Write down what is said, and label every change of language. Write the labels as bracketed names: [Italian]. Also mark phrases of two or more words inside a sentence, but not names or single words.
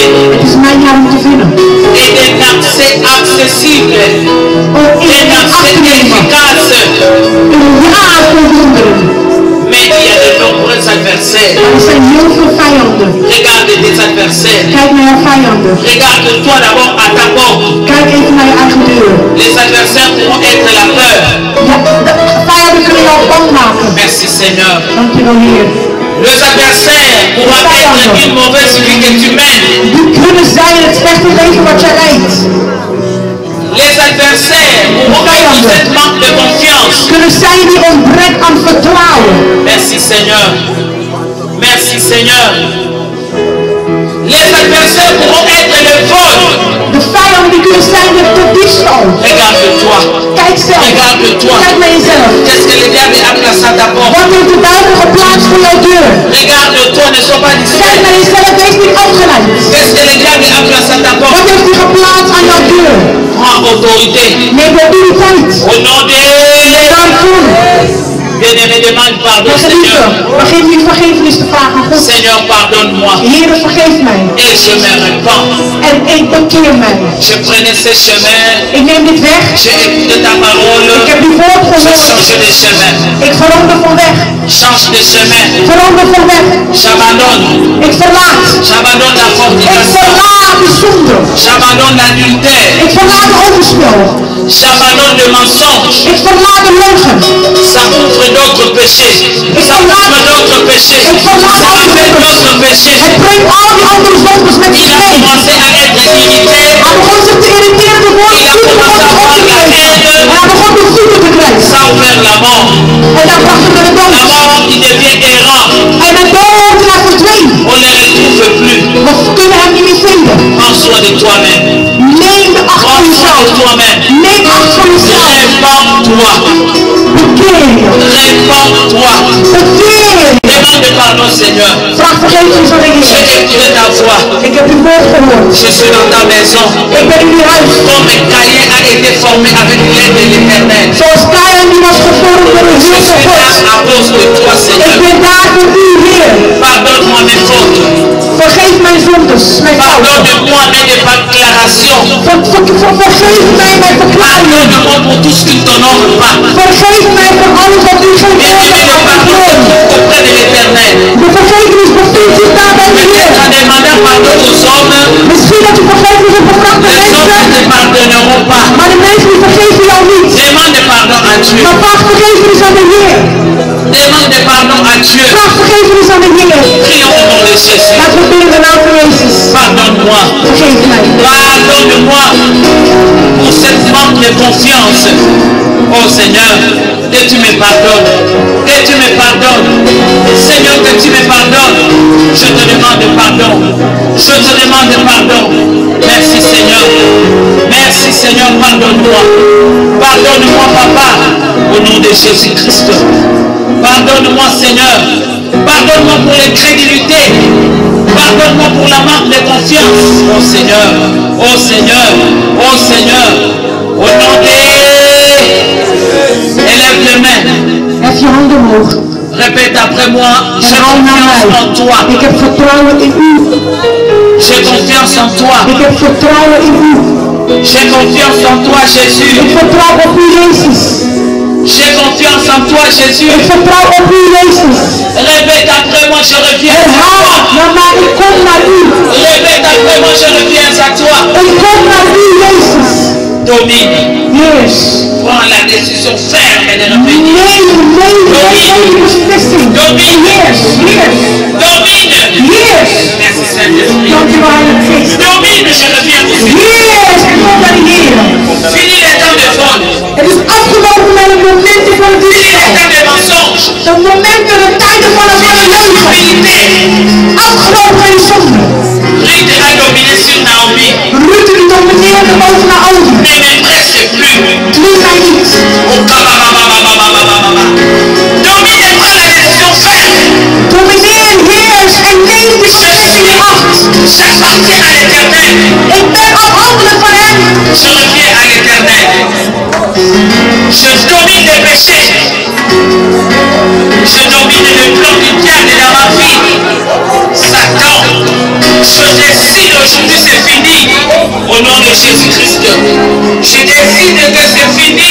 [Dutch] Het is mijn jaar om te winnen. [French] Et d'un accès accessible. [Dutch] Om in [French] Un [Dutch] en af [French] accès [Dutch] te nemen. [French] efficace. [Dutch] Een jaar voor wonderen. [French] Mais il y a de nombreux adversaires. [Dutch] Maar er zijn heel veel vijanden. [French] Regarde tes adversaires. [Dutch] Kijk naar jouw vijanden. [French] Regarde-toi d'abord à ta porte. [Dutch] Kijk even naar je eigen deur. [French] Les adversaires pourront être la peur. [Dutch] Ja, de vijanden kunnen jou bang maken. [French] Merci Seigneur. [Dutch] Dankjewel Heer. [French] Les adversaires pourront être une mauvaise vie que tu mènes. [Dutch] Die kunnen zijn het slechte leven wat jij leidt. [French] Les adversaires pourront être cette manque de confiance. [Dutch] Kunnen zijn die ontbrek aan vertrouwen. [French] Merci Seigneur. Merci Seigneur. Les adversaires pourront être le vol. [Dutch] De vijanden die kunnen zijn de diefstal. [French] Regarde-toi. [Dutch] Kijk zelf. [French] Regarde-toi. [Dutch] Kijk naar jezelf. [French] Qu'est-ce que le diable a placé à ta porte? [Dutch] Wat heeft de duivel geplaatst voor jouw deur? [French] Regarde-toi, ne sois pas [Dutch] Kijk [French] distrait. [Dutch] naar jezelf, wees niet afgeleid. [French] Qu'est-ce que le diable a placé à ta [Dutch] Wat [French] porte? [Dutch] heeft hij geplaatst aan jouw deur? [French] Prends autorité. [Dutch] Neem autoriteit. [French] Au nom de [Dutch] Daarvoor. [French] bien-aimé, demande pardon, [Dutch] Mijn geliefde, [French] Seigneur. [Dutch] begin nu vergiffenis te vragen aan God. [French] Seigneur, pardonne-moi. [Dutch] Heer, vergeef mij. [French] Et je me repens. [Dutch] En ik bekeer mij. [French] Je prenais ce chemin. [Dutch] Ik neem dit weg. [French] J'ai écouté ta parole. [Dutch] Ik heb uw woord [French] Je [Dutch] gehoord. [French] change de chemin. [Dutch] Ik verander van weg. [French] Change de chemin. [Dutch] Verander van weg. [French] J'abandonne. [Dutch] Ik verlaat. [French] J'abandonne la [Dutch] Ik [French] fornication. [Dutch] verlaat de zonde. [French] J'abandonne l'adultère. [Dutch] Ik verlaat de overspel. [French] J'abandonne le mensonge. [Dutch] Ik verlaat de leugen. [French] Ça ouvre d'autres péchés. Ça ouvre d'autres péchés. Ça rappelle d'autres péchés. [Dutch] Het brengt al die andere zondes met [French] Il [Dutch] zich [French] a [Dutch] mee. [French] commencé à être irrité. [Dutch] Hij begon zich te irriteren te worden. [French] Il a commencé à avoir la haine. [Dutch] En hij begon de voeten te krijgen. [French] Ça a ouvert la mort. [Dutch] En hij bracht hem naar de [French] La [Dutch] dood. [French] mort, il devient errant. [Dutch] En de dood hij verdween. [French] On ne le retrouve plus. [Dutch] We kunnen hem niet meer vinden. [French] Prends soin de toi-même. [Dutch] Neem de acht van [French] Prends soin [Dutch] jezelf. [French] de toi-même. [Dutch] Neem acht van jezelf. [French] Répands-toi. [Dutch] Bekeer je. [French] Répands-toi. [Dutch] Bekeer je. [French] Demande pardon, Seigneur. [Dutch] Vraag vergeving aan de Heer. [French] J'ai écouté ta voix. [Dutch] Ik heb uw woord gehoord. [French] Je suis dans ta maison. [Dutch] Ik ben in uw huis. [French] Comme Caïn a été formé avec l'aide de l'Éternel. [Dutch] Zoals Caïn die was gevormd door de [French] Je [Dutch] Heer [French] suis [Dutch] van [French] là [Dutch] God. [French] à cause de toi, [Dutch] Ik [French] Seigneur. [Dutch] ben daar voor u, Heer. [French] Pardonne-moi mes fautes. [Dutch] Vergeef mijn zondes, mijn fouten. [French] Pardonne-moi mes déclarations. [Dutch] Vergeef mij mijn verklaringen. [French] Pardonne-moi pour tout ce qui ne t'honore pas. [Dutch] Vergeef mij voor alles wat u geen [French] Bien-aimé, le pardon se trouve auprès de l'Éternel. [Dutch] De vergevenis bevindt zich daar bij de Heer. [French] Peut-être en demandant pardon aux hommes, [Dutch] Misschien dat u vergevenis hebt gevraagd aan [French] les hommes ne te [Dutch] mensen, [French] pardonneront pas. [Dutch] maar de mensen die vergeven jou niet. [French] Demande pardon à Dieu. [Dutch] Maar vraag vergevenis aan de Heer. [French] Demande pardon à Dieu. [Dutch] Vraag vergevenis aan de Heer. [French] Prions au nom de Jésus. [Dutch] Laten we bidden in de naam van Jezus. [French] Pardonne-moi. [Dutch] Vergeef mij. [French] Pardonne-moi pour cette manque de confiance. Oh Seigneur, que tu me pardonnes. Que tu me pardonnes. Seigneur, que tu me pardonnes. Je te demande pardon. Je te demande pardon. Merci Seigneur. Merci Seigneur, pardonne-moi. Pardonne-moi Papa, au nom de Jésus-Christ. Pardonne-moi Seigneur. Pardonne-moi pour l'incrédulité. Pardonne-moi pour la manque de confiance. Oh Seigneur, oh Seigneur, oh Seigneur. Au nom de... Élève les mains. [Dutch] Hef je handen omhoog. [French] Répète après moi. J'ai [Dutch] Herhaal na [French] confiance en [Dutch] mij. [French] toi. [Dutch] Ik heb vertrouwen in u. [French] J'ai confiance en toi. [Dutch] Ik heb vertrouwen in u. [French] J'ai confiance en toi Jésus. [Dutch] Ik vertrouw op u, Jezus. [French] J'ai confiance en toi Jésus. [Dutch] Ik vertrouw op u, Jezus. [French] Répète après moi, je reviens à [Dutch] Herhaal [French] toi. [Dutch] naar mij. Ik kom naar u. [French] Répète après moi, je reviens à toi. [Dutch] Ik kom naar u, Jezus. [French] Domine. [Dutch] Yes. [French] Prends la décision ferme de revenir. [Dutch] Nee, beslissing. [French] Domine. [English] Yes, yes, [French] Domine. [Dutch] yes. [French] Merci Saint-Esprit. [Dutch] Dank u wel, Heilige Geest. [French] Domine, je reviens aussi. [Dutch] Yes, ik kom naar de Heer. [French] Fini les temps de fraude. [Dutch] Het is afgelopen met de momenten van het [French] Fini les [Dutch] liefde. [French] temps de mensonge. [Dutch] De momenten, de tijden van het leugen. [French] Stupidité. [Dutch] Afgelopen met de zonde. [French] Ruth a dominé sur Naomi. [Dutch] Ruth die domineerde boven Naomi. [French] Ne m'intéresse plus. [Dutch] Doe mij niet. Oh, kabababababababababa. [French] Domine, prends la décision ferme. [Dutch] Domineer, heers en neem de beslissing in acht. [French] J'appartiens à l'Éternel. [Dutch] Ik ben afhankelijk van hem. [French] Je reviens à l'Éternel. Je domine les péchés. Je domine le plan du diable dans ma vie. Satan, je décide aujourd'hui, c'est fini. Au nom de Jésus-Christ. Je décide que c'est fini.